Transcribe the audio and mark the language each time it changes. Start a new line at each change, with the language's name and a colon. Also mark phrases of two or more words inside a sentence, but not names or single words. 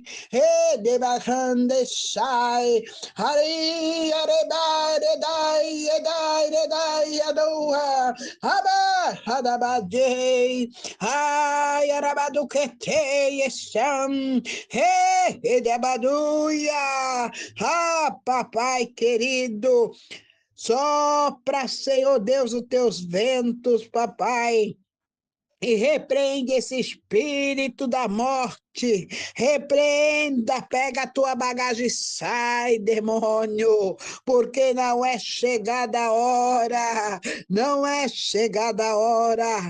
Portuguese: He de bahande shai. Hari areba de dai adoha. Haba hadabade. Ay arabadu kete yesham. He de baduya. Papai querido, sopra, Senhor Deus, os teus ventos, papai, e repreende esse espírito da morte. Repreenda, pega a tua bagagem e sai, demônio, porque não é chegada a hora, não é chegada a hora.